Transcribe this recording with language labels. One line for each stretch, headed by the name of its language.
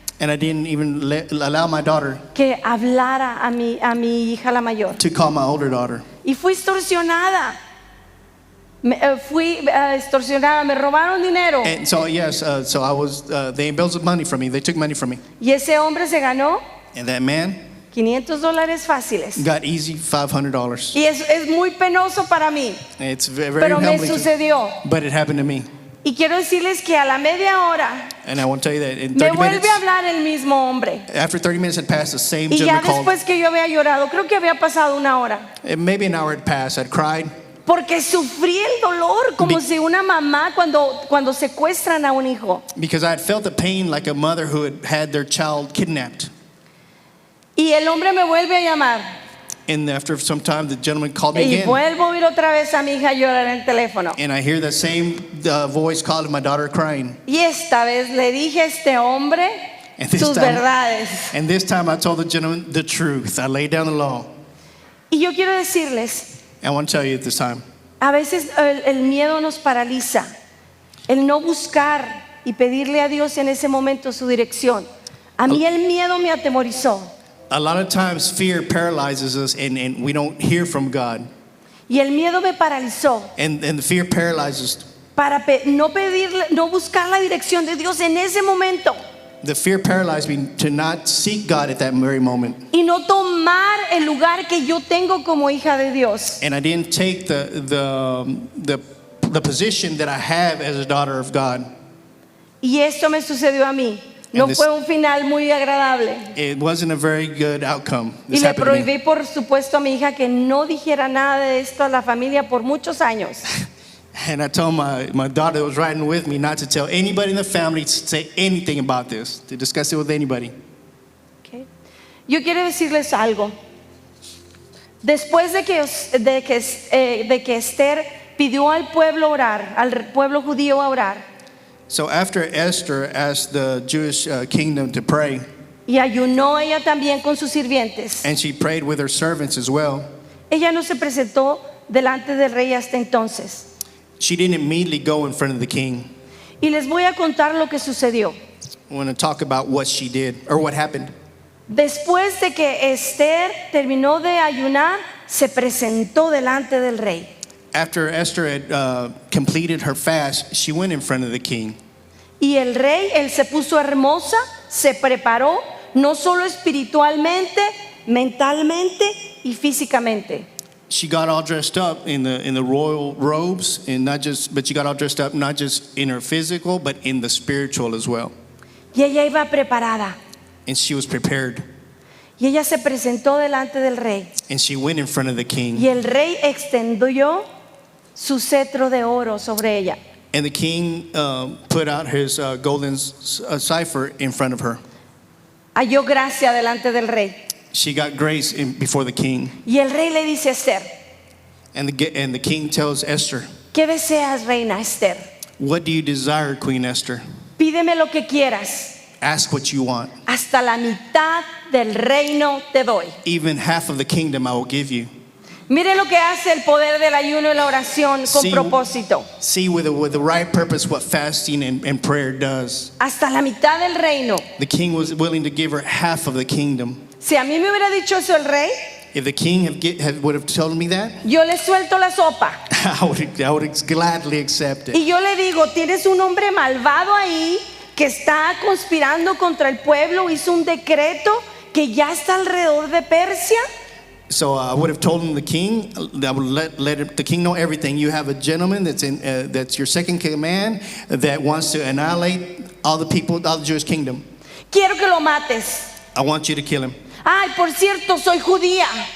English: And I didn't even allow my daughter
Spanish: que hablara a mi hija la mayor.
English: to call my older daughter.
Spanish: Y fui extorsionada. Fui extorsionada, me robaron dinero.
English: And so, yes, so I was, they embezzled money from me. They took money from me.
Spanish: Y ese hombre se ganó
English: And that man
Spanish: $500 fáciles.
English: got easy $500.
Spanish: Y es muy penoso para mí,
English: It's very
Spanish: pero me
English: humbling,
Spanish: sucedió.
English: but it happened to me.
Spanish: Y quiero decirles que a la media hora
English: And I want to tell you that in
Spanish: me
English: 30
Spanish: vuelve
English: minutes,
Spanish: a hablar el mismo hombre.
English: after 30 minutes had passed, the same
Spanish: Y ya
English: gentleman called.
Spanish: después que yo había llorado, creo que había pasado una hora,
English: And maybe an hour had passed. I'd cried
Spanish: porque sufrí el dolor como
English: Be-
Spanish: si una mamá cuando secuestran a un hijo.
English: because I had felt the pain like a mother who had had their child kidnapped.
Spanish: Y el hombre me vuelve a llamar.
English: And after some time, the gentleman called me
Spanish: Y
English: again.
Spanish: vuelvo a oír otra vez a mi hija llorar en el teléfono.
English: And I hear that same voice calling my daughter crying.
Spanish: Y esta vez le dije a este hombre
English: And this
Spanish: sus
English: time-
Spanish: verdades.
English: And this time I told the gentleman the truth. I laid down the law.
Spanish: Y yo quiero decirles,
English: I want to tell you at this time,
Spanish: a veces el miedo nos paraliza. El no buscar y pedirle a Dios en ese momento su dirección. A mí el miedo me atemorizó.
English: a lot of times fear paralyzes us and we don't hear from God.
Spanish: Y el miedo me paralizó
English: And the fear paralyzes.
Spanish: para no buscar la dirección de Dios en ese momento.
English: The fear paralyzed me to not seek God at that very moment.
Spanish: Y no tomar el lugar que yo tengo como hija de Dios.
English: And I didn't take the position that I have as a daughter of God.
Spanish: Y esto me sucedió a mí. No
English: And this-
Spanish: fue un final muy agradable.
English: It wasn't a very good outcome.
Spanish: Y
English: This
Spanish: le
English: happened to me.
Spanish: prohibí, por supuesto, a mi hija que no dijera nada de esto a la familia por muchos años.
English: And I told my daughter that was riding with me not to tell anybody in the family to say anything about this, to discuss it with anybody. Okay.
Spanish: Yo quiero decirles algo. Después de que Esther pidió al pueblo orar, al pueblo judío a orar,
English: So after Esther asked the Jewish kingdom to pray,
Spanish: y ayunó ella también con sus sirvientes,
English: and she prayed with her servants as well,
Spanish: ella no se presentó delante del rey hasta entonces.
English: she didn't immediately go in front of the king.
Spanish: Y les voy a contar lo que sucedió.
English: I want to talk about what she did or what happened.
Spanish: Después de que Esther terminó de ayunar, se presentó delante del rey.
English: After Esther had completed her fast, she went in front of the king.
Spanish: Y el rey, él se puso hermosa, se preparó, no solo espiritualmente, mentalmente y físicamente.
English: She got all dressed up in the royal robes, and but she got all dressed up not just in her physical, but in the spiritual as well.
Spanish: Y ella iba preparada.
English: And she was prepared.
Spanish: Y ella se presentó delante del rey.
English: And she went in front of the king.
Spanish: Y el rey extendió su cetro de oro sobre ella.
English: And the king put out his golden cipher in front of her.
Spanish: Halló gracia delante del rey.
English: She got grace before the king.
Spanish: Y el rey le dice a Esther,
English: And the king tells Esther,
Spanish: ¿qué deseas, reina Esther?
English: what do you desire, Queen Esther?
Spanish: Pídeme lo que quieras.
English: Ask what you want.
Spanish: Hasta la mitad del reino te doy.
English: Even half of the kingdom I will give you.
Spanish: Mire lo que hace el poder del ayuno y la oración con Sí. propósito.
English: See with the right purpose what fasting and prayer does.
Spanish: Hasta la mitad del reino.
English: The king was willing to give her half of the kingdom.
Spanish: Si a mí me hubiera dicho eso el rey,
English: If the king would have told me that,
Spanish: yo le suelto la sopa.
English: I would gladly accept it.
Spanish: Y yo le digo, tienes un hombre malvado ahí que está conspirando contra el pueblo, hizo un decreto que ya está alrededor de Persia.
English: So I would have told him the king. I would let the king know everything. You have a gentleman that's your second command that wants to annihilate all the people, all the Jewish kingdom.
Spanish: Quiero que lo mates.
English: I want you to kill him.
Spanish: Ay, por cierto, soy judía.